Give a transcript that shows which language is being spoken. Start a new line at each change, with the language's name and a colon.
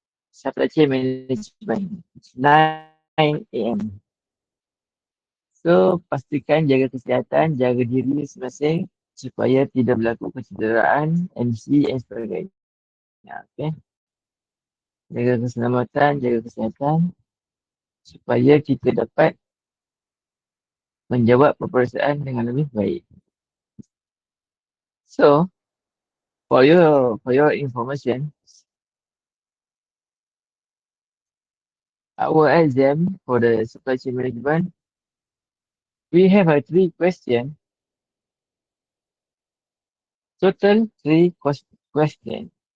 English: Supply Chain Management. 9 AM.
Malay: So, pastikan jaga kesihatan, jaga diri masing-masing supaya tidak berlaku kecederaan, MC dan sebagainya. Okay. Jaga keselamatan, jaga kesihatan supaya kita dapat menjawab peperiksaan dengan lebih baik.
English: So, for your information, our exam for the supply chain management, we have a 3 question, total 3 question.